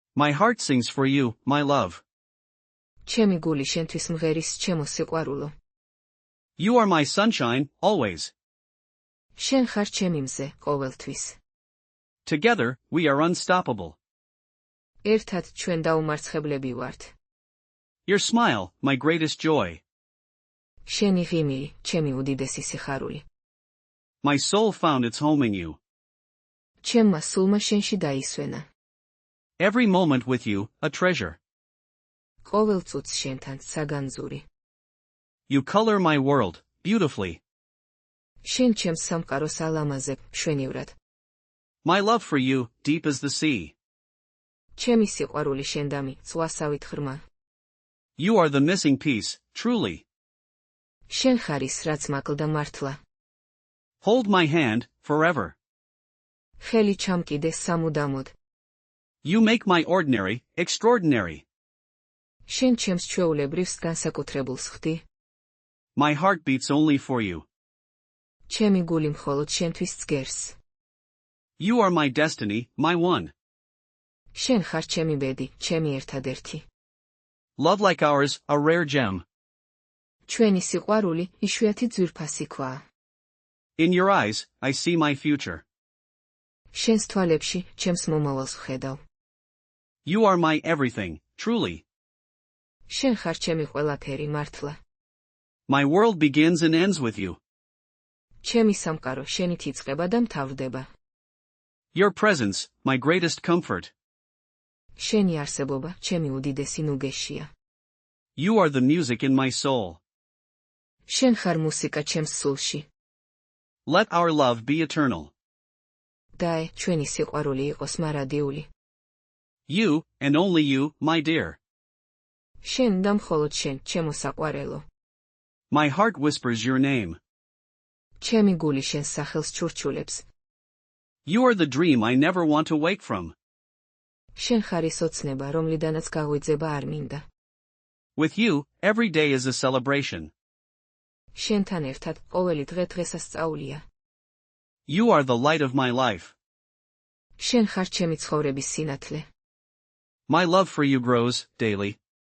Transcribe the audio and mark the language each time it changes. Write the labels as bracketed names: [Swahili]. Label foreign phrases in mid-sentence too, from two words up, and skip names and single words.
[English] My heart sings for you, my love. [Georgian] ჩემი გული შენთვის მღერის, ჩემო სიყვარულო. [English] You are my sunshine, always. [Georgian] შენ ხარ ჩემი მზე, ყოველთვის. [English] Together, we are unstoppable. [Georgian] ერთად ჩვენ დაუმარცხებლები ვართ. [English] Your smile, my greatest joy. [Georgian] შენი ღიმილი, ჩემი უდიდესი სიხარული. [English] My soul found its home in you. [Georgian] ჩემმა სულმა შენში დაისვენა. [English] Every moment with you, a treasure. [Georgian] ყოველ წუთს შენთან საგანძური. [English] You color my world, beautifully. [Georgian] შენ ჩემს სამყაროს ალამაზებ, მშვენივრად. [English] My love for you, deep as the sea. [Georgian] ჩემი სიყვარული შენდამი, ზღვასავით ღრმა. [English] You are the missing piece, truly. [Georgian] შენ ხარ ის, რაც მაკლდა მართლა. [English] Hold my hand, forever. [Georgian] ხელი ჩამკიდე სამუდამოდ. [English] You make my ordinary, extraordinary. [Georgian] შენ ჩემს ჩვეულებრივს განსაკუთრებულს ხდი. [English] My heart beats only for you. [Georgian] ჩემი გული მხოლოდ შენთვის წგერს. [English] You are my destiny, my one. [Georgian] შენ ხარ ჩემი ბედი, ჩემი ერთადერთი. [English] Love like ours, a rare gem. [Georgian] ჩვენი სიყვარული, იშვიათი ძვირფასი ქვაა. [English] In your eyes, I see my future. [Georgian] შენს თვალებში, ჩემს მომავალს ვხედავ. [English] You are my everything, truly. [Georgian] შენ ხარ ჩემი ყველაფერი, მართლა. [English] My world begins and ends with you. [Georgian] ჩემი სამყარო შენით იწყება და მთავრდება. [English] Your presence, my greatest comfort. [Georgian] შენი არსებობა, ჩემი უდიდესი ნუგეშია. [English] You are the music in my soul. [Georgian] შენ ხარ მუსიკა ჩემს სულში. [English] Let our love be eternal. [Georgian] დაე, ჩვენი სიყვარული იყოს მარადიული. [English] You, and only you, my dear. [Georgian] შენ და მხოლოდ შენ, ჩემო საყვარელო. [English] My heart whispers your name. [Georgian] ჩემი გული შენს სახელს ჩურჩულებს. [English] You are the dream I never want to wake from. [Georgian] შენ ხარ ის ოცნება, რომლიდანაც გაღვიძება არ მინდა. [English] With you, every day is a celebration. [Georgian] შენთან ერთად, ყოველი დღე დღესასწაულია. [English] You are the light of my life. [Georgian] შენ ხარ ჩემი ცხოვრების სინათლე. [English] My love for you grows, daily.